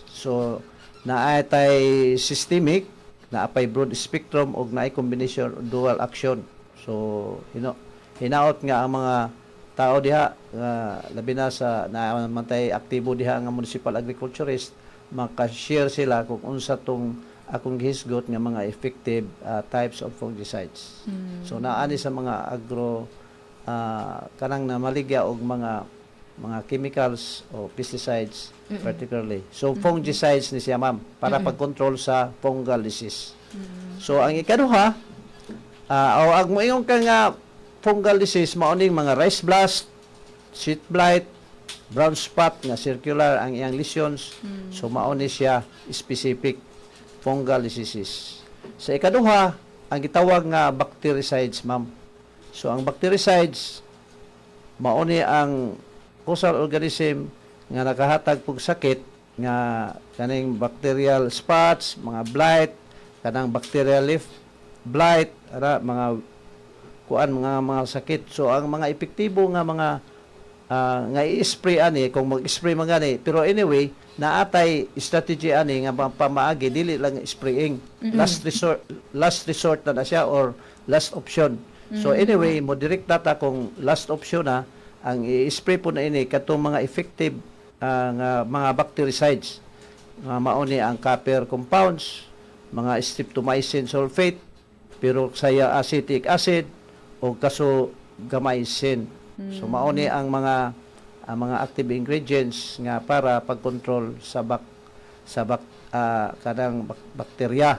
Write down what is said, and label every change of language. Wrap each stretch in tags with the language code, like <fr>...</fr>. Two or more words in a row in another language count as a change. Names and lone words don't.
<ceb>So naay tay systemic, naapay</ceb> <en>broad spectrum</en> <ceb>og naay</ceb> <en>combination dual action.</en> <ceb>So hinaot nga ang mga tao diha labi na sa naamantay aktibo diha nga</ceb> <en>municipal agriculturist,</en> <ceb>maka-share sila kung unsa tong akong gihisgot nga mga</ceb> <en>effective types of fungicides.</en> <ceb>So naani sa mga agro kanang na maligya og mga chemicals o</ceb> <en>pesticides particularly.</en> <ceb>So fungicides ni siya, ma'am, para pag-control sa</ceb> <en>fungal disease.</en> <ceb>So ang ikaduha, ang moingon ka nga</ceb> <en>fungal disease</en> <ceb>maoning mga</ceb> <en>rice blast, seed blight, brown spot</en> <ceb>nga circular ang iyang lesions. So mao ni siya</ceb> <en>specific fungal diseases.</en> <ceb>Sa ikaduha, ang gitawag nga bactericides, ma'am. So ang bactericides mao ni ang</ceb> <en>causal organism</en> <ceb>nga nakahatag og sakit nga kaning</ceb> <en>bacterial spots,</en> <ceb>mga blight, kanang</ceb> <en>bacterial leaf blight,</en> <ceb>mga mga sakit. So ang mga epektibo nga mga nga i-spray ani kung mag-spray man gani, pero anyway naatay strategy ani nga pamaagi dili lang spraying.</ceb> <en>Last resort</en> <ceb>na siya</ceb> <en>or last option.</en> <ceb>So anyway mo direct data kung</ceb> <en>last option</en> <ceb>na ang i-spray po na ini katong mga effective nga mga bactericides nga mao ni ang</ceb> <en>copper compounds,</en> <ceb>mga</ceb> <en>streptomycin sulfate, peroxyacetic acid</en> <ceb>o gamaycin. So mao ni ang mga</ceb> <en>active ingredients</en> <ceb>nga para pag-control sa kanang bakterya.</ceb>